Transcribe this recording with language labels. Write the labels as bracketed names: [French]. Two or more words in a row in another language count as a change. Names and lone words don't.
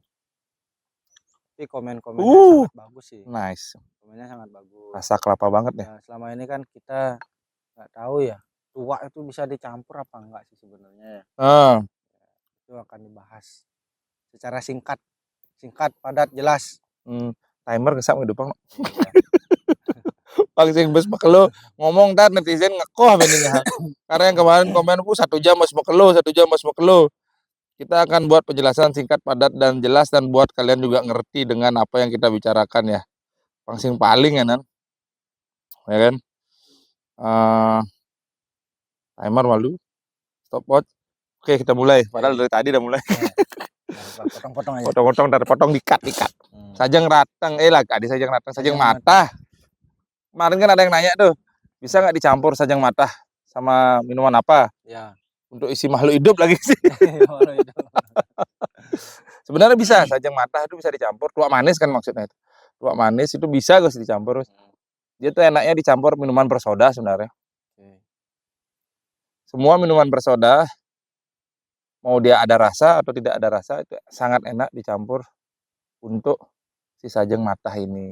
[Indonesian] Tapi komen-komennya sangat bagus sih. Nice. Komennya sangat bagus. Rasa kelapa banget ya. Nah, selama ini kan kita nggak tahu ya, tua itu bisa dicampur apa enggak sih sebenarnya ya. Itu akan dibahas secara singkat, padat, jelas. [Balinese] Timer ngesak ngedupang. Pang sing bes mekelo ngomong tar netizen ngekoh beninnya. [Indonesian] Karena yang kemarin komen 1 jam mas mekelo. Kita akan buat penjelasan singkat, padat, dan jelas, dan buat kalian juga ngerti dengan apa yang kita bicarakan ya. Pangsing paling ya nan, ya kan. Timer malu, stopwatch. Oke kita mulai. Padahal dari tadi udah mulai. Potong-potong aja. Potong dikat. Sajeng rateng, sajeng rateng, sajeng matah. Kemarin kan ada yang nanya tuh, bisa nggak dicampur sajeng matah sama minuman apa? Ya. untuk isi makhluk hidup lagi sih. Walau itu. Sebenarnya bisa sajang matah itu bisa dicampur, tuak manis kan maksudnya itu. Tuak manis itu bisa Gus dicampur, Gus. Dia tuh enaknya dicampur minuman bersoda sebenarnya. Semua minuman bersoda, mau dia ada rasa atau tidak ada rasa, itu sangat enak dicampur untuk si sajang matah ini.